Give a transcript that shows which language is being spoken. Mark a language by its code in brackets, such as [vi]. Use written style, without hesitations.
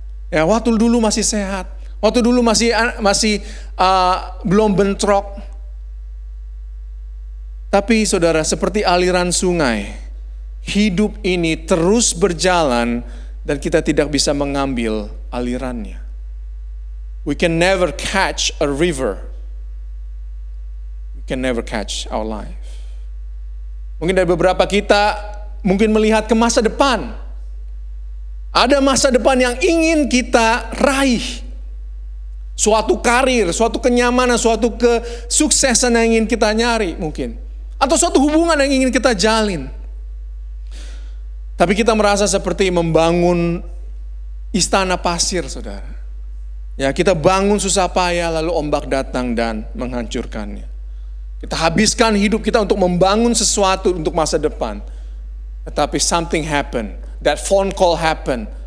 [id] Ya, waktu dulu masih sehat, waktu dulu masih belum bentrok. Tapi saudara, seperti aliran sungai, hidup ini terus berjalan dan kita tidak bisa mengambil alirannya. [en] We can never catch a river. We can never catch our life. [id] Mungkin dari beberapa kita mungkin melihat ke masa depan. Ada masa depan yang ingin kita raih. Suatu karir, suatu kenyamanan, suatu kesuksesan yang ingin kita nyari mungkin. Atau suatu hubungan yang ingin kita jalin. Tapi kita merasa seperti membangun istana pasir, saudara. Ya, kita bangun susah payah lalu ombak datang dan menghancurkannya. Kita habiskan hidup kita untuk membangun sesuatu untuk masa depan. Tetapi [en] something happened. That phone call happened.